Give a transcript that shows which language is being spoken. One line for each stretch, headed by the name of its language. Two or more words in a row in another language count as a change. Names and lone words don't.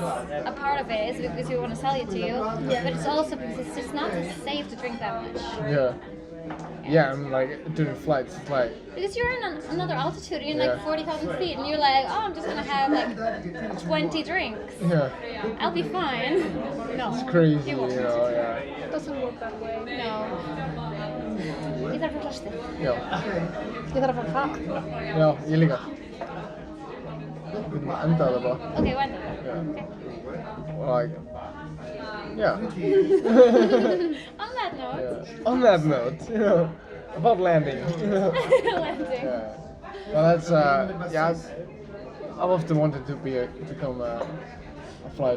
English: A part of it is because we want to sell it to you. But it's also because it's just not safe to drink that much. Yeah. Yeah, and like during flights, it's like because you're in another altitude, you're in like 40,000 feet, and you're like, oh, I'm just gonna have like 20 drinks. yeah, I'll be fine. No. it's crazy, You won't. yeah. It doesn't work that way. No.
Icelandic: Ég þarf að fara klostið. Já, Ég þarf að fara það. já, ég líka. Við getum endað það bara.
English: Ok, wonderful. Yeah. Okay. Like, yeah. On that note. Yeah. On that note, you know, about landing. You know. Landing. Yeah. Well, that's yeah. I've often wanted to become a flight